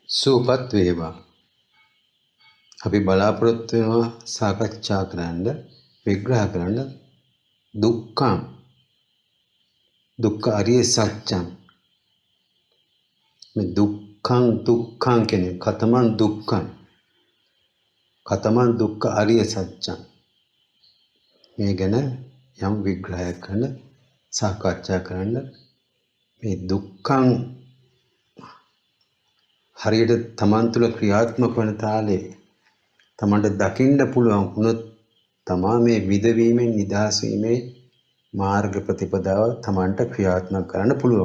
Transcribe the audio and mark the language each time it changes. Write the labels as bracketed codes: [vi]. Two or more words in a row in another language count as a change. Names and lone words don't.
[si] සුවපත් වේවා. අපි බලාපොරොත්තු වෙනවා සාකච්ඡා කරන්න විග්‍රහ කරන්න [pi] දුක්ඛං දුක්ඛ අරිය සත්‍යං [si] මේ දුක්ඛං කියන්නේ [pi] කතමං දුක්ඛ අරිය සත්‍යං [si] මේ ගැන යම් විග්‍රහයක් කරන්න සාකච්ඡා කරන්න මේ දුක්ඛං හරියට තමන් තුළ ක්‍රියාත්මක වන තාලේ තමන්ට දකින්න පුළුවන් වුණොත් තමා මේ විදවීමෙන් නිදහස් වීමේ මාර්ග ප්‍රතිපදාව තමන්ට ක්‍රියාත්මක කරන්න පුළුවන්.